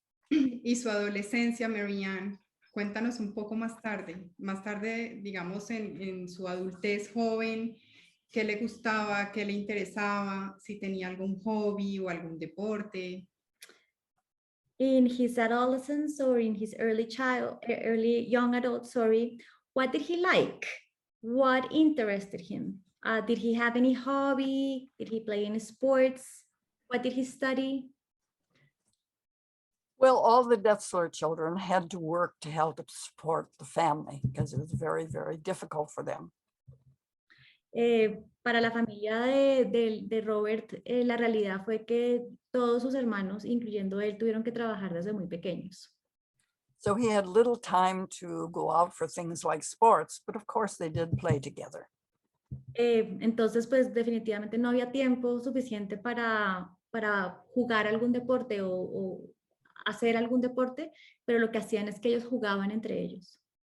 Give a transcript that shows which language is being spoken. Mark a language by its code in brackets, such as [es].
[es] Y su adolescencia, Marianne, cuéntanos un poco más tarde, digamos en su adultez joven, qué le gustaba, qué le interesaba, si tenía algún hobby o algún deporte. [en] In his adolescence or in his early young adult, what did he like? What interested him? Did he have any hobby? Did he play any sports? What did he study? Well, all the Detzler children had to work to help support the family because it was very, very difficult for them. [es] Para la familia de Robert, la realidad fue que todos sus hermanos, incluyendo él, tuvieron que trabajar desde muy pequeños. [en] So he had little time to go out for things like sports, but of course they did play together. [es] Entonces, pues definitivamente no había tiempo suficiente para jugar algún deporte o hacer algún deporte, pero lo que hacían es que ellos jugaban entre ellos.